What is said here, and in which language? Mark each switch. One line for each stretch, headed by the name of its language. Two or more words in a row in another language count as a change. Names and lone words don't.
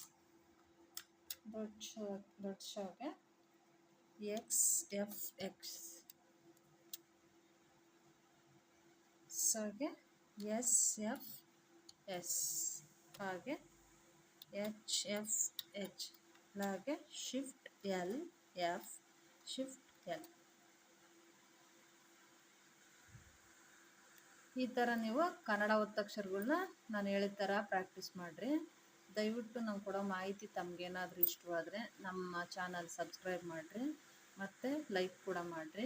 Kannada: ದೊಡ್ಡ ಶಾಗೆ XFX. ಸಾಗೆ SFS. ಹಾಗೆ HFH. ಲಾಗೆ
English: ShiftLF ShiftL.
Kannada: ಈ ಥರ ನೀವು ಕನ್ನಡ ಒತ್ತಕ್ಷರಗಳನ್ನ ನಾನು ಹೇಳಿದ ಥರ ಪ್ರಾಕ್ಟೀಸ್ ಮಾಡಿರಿ. ದಯವಿಟ್ಟು ನಾವು ಕೊಡೋ ಮಾಹಿತಿ ತಮಗೇನಾದರೂ ಇಷ್ಟವಾದರೆ ನಮ್ಮ
English: channel subscribe
Kannada: ಮಾಡಿರಿ ಮತ್ತು ಲೈಕ್ ಕೂಡ ಮಾಡಿರಿ.